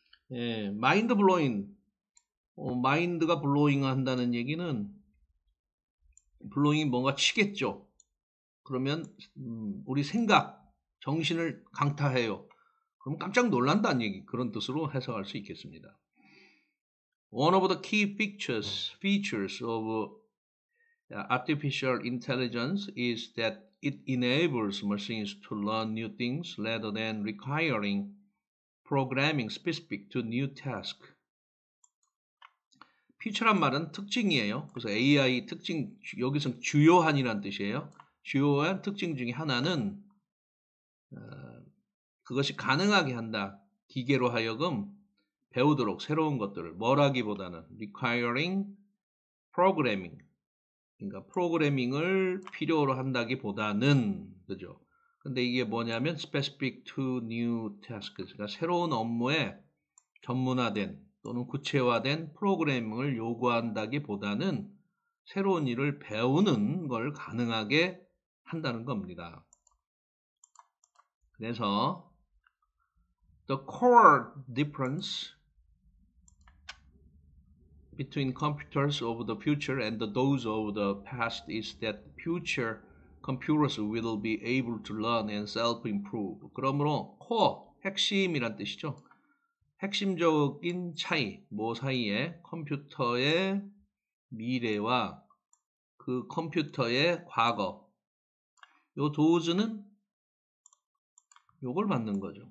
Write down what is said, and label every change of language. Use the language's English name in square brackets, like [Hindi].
[Korean] mind blowing 마인드가 블로잉 한다는 얘기는 블로잉이 뭔가 치겠죠. 그러면 우리 생각, 정신을 강타해요. 그럼 깜짝 놀란다는 얘기 그런 뜻으로 해석할 수 있겠습니다. [English] One of the key features of artificial intelligence is that it enables machines to learn new things rather than requiring programming specific to new tasks. [Korean] feature란 말은 특징이에요. 그래서 AI 특징, 여기서 주요한이라는 뜻이에요. 주요한 특징 중에 하나는 그것이 가능하게 한다. 기계로 하여금 배우도록 새로운 것들을 뭐라기보다는 requiring programming 그러니까 프로그래밍을 필요로 한다기보다는 그죠. 근데 이게 뭐냐면 specific to new tasks 그러니까 새로운 업무에 전문화된 또는 구체화된 프로그래밍을 요구한다기보다는 새로운 일을 배우는 걸 가능하게 한다는 겁니다. [English] 그래서 The core difference between computers of the future and those of the past is that future computers will be able to learn and self-improve. [Korean] 그러므로 core, 핵심이란 뜻이죠. 핵심적인 차이, 뭐 사이에 컴퓨터의 미래와 그 컴퓨터의 과거. 요 도즈는 요걸 받는 거죠.